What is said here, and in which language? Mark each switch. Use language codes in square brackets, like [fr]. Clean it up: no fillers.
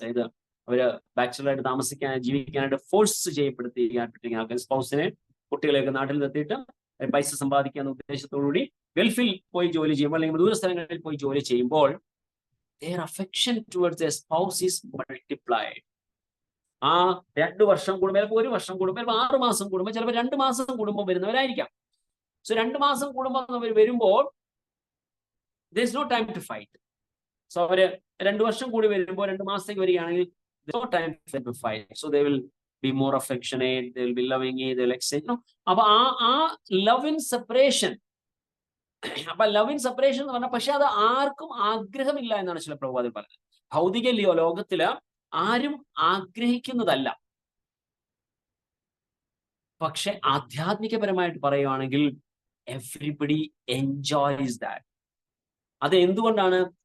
[ml] അതായത് അവര് ബാച്ചുലറായിട്ട് ജീവിക്കാനായിട്ട് ഫോഴ്സ് ചെയ്യപ്പെടുത്തിയ സ്പൗസിനെ, കുട്ടികളെയൊക്കെ നാട്ടിൽ നിർത്തിയിട്ട് പൈസ സമ്പാദിക്കുക എന്ന ഉദ്ദേശത്തോടുകൂടി ഗൾഫിൽ പോയി ജോലി ചെയ്യുമ്പോൾ അല്ലെങ്കിൽ ദൂര സ്ഥലങ്ങളിൽ പോയി ജോലി ചെയ്യുമ്പോൾ [en] their affection towards their spouse is multiplied. [ml] ആ 2 വർഷം കൂടുമ്പോൾ, 1 വർഷം കൂടുമ്പോൾ, 6 മാസം കൂടുമ്പോൾ, ചിലപ്പോൾ 2 മാസം കൂടുമ്പോൾ വരുന്നവരായിരിക്കാം. സോ 2 മാസം കൂടുമ്പോൾ അവർ വരുമ്പോൾ [en] there is no time to fight. [ml] So അവര് 2 വർഷം കൂടി വരുമ്പോൾ 2 മാസത്തേക്ക് വരികയാണെങ്കിൽ [en] there is no time to fight. So they will be more affectionate, they will be loving, they will exchange. [ml] അപ്പൊ ആ ലവ് ഇൻ സെപ്പറേഷൻ, അപ്പൊ ലവ് ഇൻ സെപ്പറേഷൻ എന്ന് പറഞ്ഞാൽ, പക്ഷെ അത് ആർക്കും ആഗ്രഹമില്ല എന്നാണ് ചില പ്രഭുപാദർ പറഞ്ഞത്. ഭൗതിക ലോകത്തില് ആരും ആഗ്രഹിക്കുന്നതല്ല. പക്ഷെ ആധ്യാത്മികപരമായിട്ട് പറയുകയാണെങ്കിൽ [en] Everybody enjoys that. [ml] അത് എന്തുകൊണ്ടാണ്?